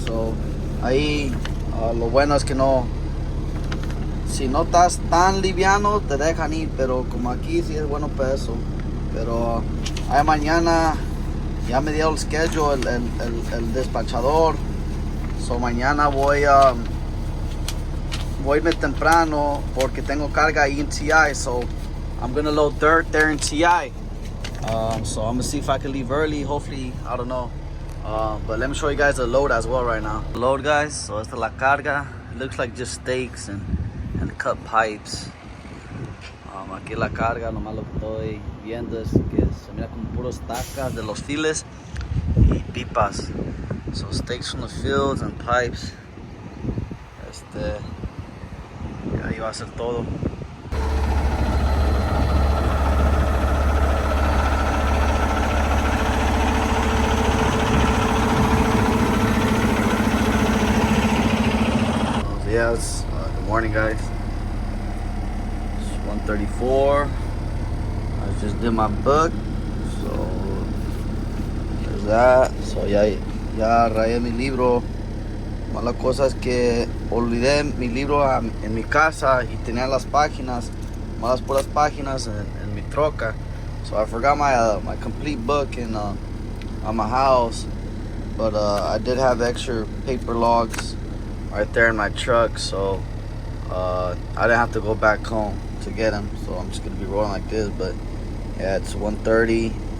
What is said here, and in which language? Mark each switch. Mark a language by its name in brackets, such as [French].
[Spanish] So ahí lo bueno es que no, si no estás tan liviano te dejan ir, pero como aquí sí es bueno peso. Pero ahí mañana ya me dio el schedule el despachador. So mañana voy a irme temprano porque tengo carga ahí en TI. [English] So I'm gonna load dirt there in TI. So I'm gonna see if I can leave early. Hopefully, I don't know. But let me show you guys the load as well right now. Load, guys. So [Spanish] esta es la carga. [English] It looks like just stakes and cut pipes. [Spanish] Aquí la carga, nomás lo que estoy viendo es que se mira como puros tacas de los files y pipas. [English] So stakes from the fields and pipes. [Spanish] Y ahí va a ser todo. [English] Yes, good morning, guys. It's 1:34. I just did my book, so there's that. [Spanish] So ya rayé mi libro. La cosa es que olvidé mi libro en mi casa y tenía las páginas, malas puras páginas en mi troca. [English] So I forgot my complete book on my house, but I did have extra paper logs right there in my truck, so I didn't have to go back home to get them. So I'm just gonna be rolling like this. But yeah, it's 1:30.